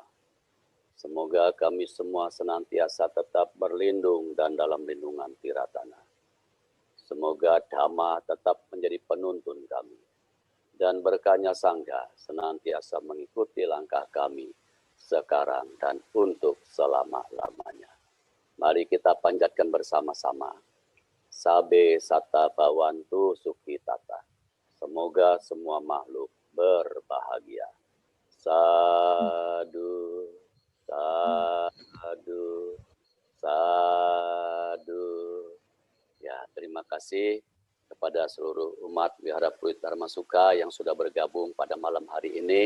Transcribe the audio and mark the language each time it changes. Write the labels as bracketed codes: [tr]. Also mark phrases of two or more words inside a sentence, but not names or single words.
[id] Semoga kami semua senantiasa tetap berlindung dan dalam lindungan Tiratana. Semoga Dhamma tetap menjadi penuntun kami. Dan berkahnya Sangha senantiasa mengikuti langkah kami sekarang dan untuk selama-lamanya. Mari kita panjatkan bersama-sama. [pi] Sabe sata bawantu sukhi tata. [id] Semoga semua makhluk berbahagia. [pi] Sadu, sadu, sadu. [id] Ya, terima kasih kepada seluruh umat Wihara Pluit Dharma Suka yang sudah bergabung pada malam hari ini.